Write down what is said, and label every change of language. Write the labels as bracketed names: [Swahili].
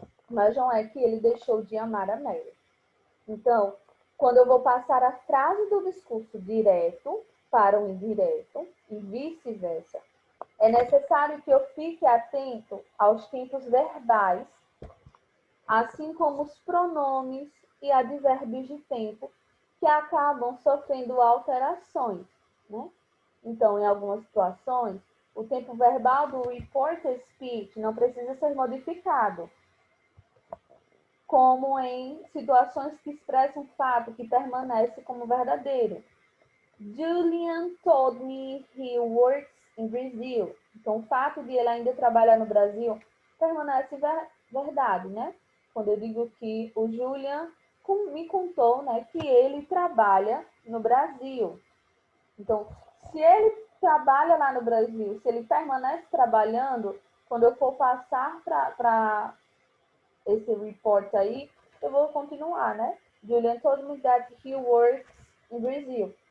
[Portuguese] Mas não é que ele deixou de amar a Mary. Então, quando eu vou passar a frase do discurso direto para o indireto e vice-versa, é necessário que eu fique atento aos tempos verbais, assim como os pronomes e advérbios de tempo, que acabam sofrendo alterações, né? Então, em algumas situações, o tempo verbal do reported speech não precisa ser modificado, como em situações que expressam fato que permanece como verdadeiro. [English] Julian told me he works in Brazil. [Portuguese] Então, o fato de ele ainda trabalhar no Brasil permanece verdade, né? Quando eu digo que o Julian me contou, né, que ele trabalha no Brasil. Então, se ele trabalha lá no Brasil, se ele permanece trabalhando, quando eu for passar para esse report aí, eu vou continuar, né? [English] Julian told me that he works in Brazil.